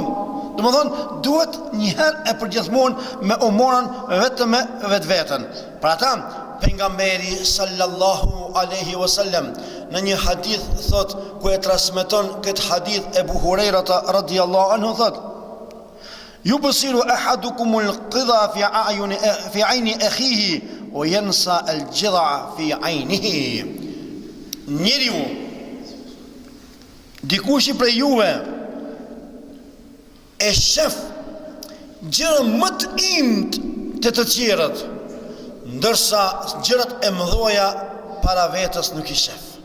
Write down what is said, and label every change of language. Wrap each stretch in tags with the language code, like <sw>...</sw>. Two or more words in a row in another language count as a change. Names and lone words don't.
<sq>Domethënë duhet një herë e përgjithmonë me umorën vetëm me vetveten. Për ata pejgamberi</sq> <ar>صلى الله عليه وسلم</ar> <sq>në një hadith thot ku e transmeton këtë hadith Ebu Huraira</sq> <ar>رضي الله عنه</ar> <sq>thot:</sq> <ar>"يبصر أحدكم القذى في عين أخيه وينسى الجذع في عينه."</ar> <sq>Njeriu dikush prej juve e shef gjëra më të imt të tjerët, ndërsa gjërat e mëdhoja para vetës nuk i shef.</sq>